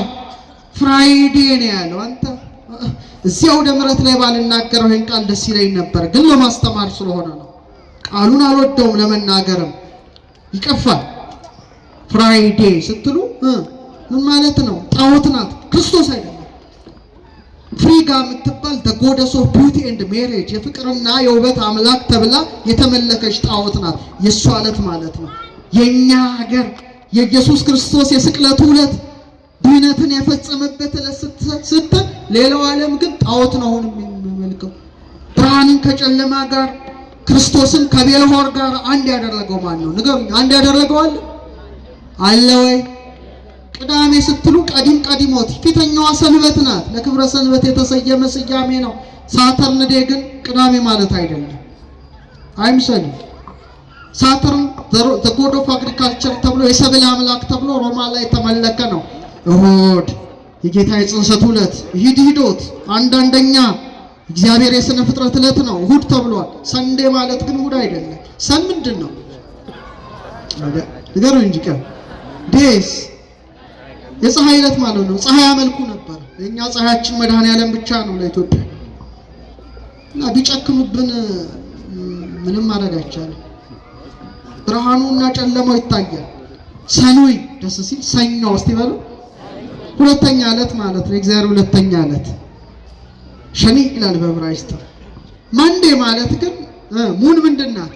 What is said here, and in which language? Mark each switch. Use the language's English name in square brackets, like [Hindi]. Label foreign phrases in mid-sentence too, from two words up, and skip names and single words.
[Amharic] ፍራይዴ ነው ያለው። አንተ እዚያው ወደ ምሕረት ላይ ባልናገረው ይሄን ቃል ደስ ይለኝ ነበር፣ ግን ለማስተማር ስለሆነ ነው። ቃሉን አልወደውም ለመናገርም ይቀፋል። ፍራይዴ ስትሉ ምን ማለት ነው? ጣዖት ናት፣ ክርስቶስ አይደለም። ፍሪጋ የምትባል [English] the goddess of beauty and marriage [Amharic] የፍቅርና የውበት አምላክ ተብላ የተመለከች ጣዖት ናት። የሷ ዕለት ማለት ነው። የኛ ሀገር የኢየሱስ ክርስቶስ የስቅለቱ ዕለት ድህነትን የፈጸመበት ዕለት ስትል፣ ሌላው ዓለም ግን ጣዖት ነው አሁን የሚመልከው። ብርሃንን ከጨለማ ጋር ክርስቶስን ከቤልሆር ጋር አንድ ያደረገው ማን ነው? ንገሩኝ። አንድ ያደረገው አለ ወይ? ቅዳሜ ስትሉ ቀዲሞት ፊተኛዋ ሰንበት ናት። ለክብረ ሰንበት የተሰየመ ስያሜ ነው። [English] Saturn day [Amharic] ግን ቅዳሜ ማለት አይደለም፣ አይምሰልም። ሳተርን [English] the god of agriculture [Amharic] ተብሎ የሰብል አምላክ ተብሎ ሮማ ላይ ተመለከ ነው። እሁድ የጌታ የጽንሰት ዕለት ሂዶት አንደኛ እግዚአብሔር የሥነ ፍጥረት ዕለት ነው እሁድ ተብሏል። ሰንዴ ማለት ግን እሁድ አይደለም። ሰን ምንድን ነው? ንገሩኝ እንጂ ቀን ዴስ የፀሐይ ዕለት ማለት ነው። ፀሐይ ያመልኩ ነበር። የኛ ፀሐያችን መድኃኔዓለም ብቻ ነው ለኢትዮጵያ። እና ቢጨክኑብን ምንም ማድረግ አይቻልም። ብርሃኑና ጨለማው ይታያል። ሰኑይ ደስ ሲል ሰኞ እስቲ በሉ ሁለተኛ ዕለት ማለት ነው። እግዚአብሔር ሁለተኛ ዕለት ሸኒ ይላል በዕብራይስጥ። ማንዴ ማለት ግን ሙን ምንድናት?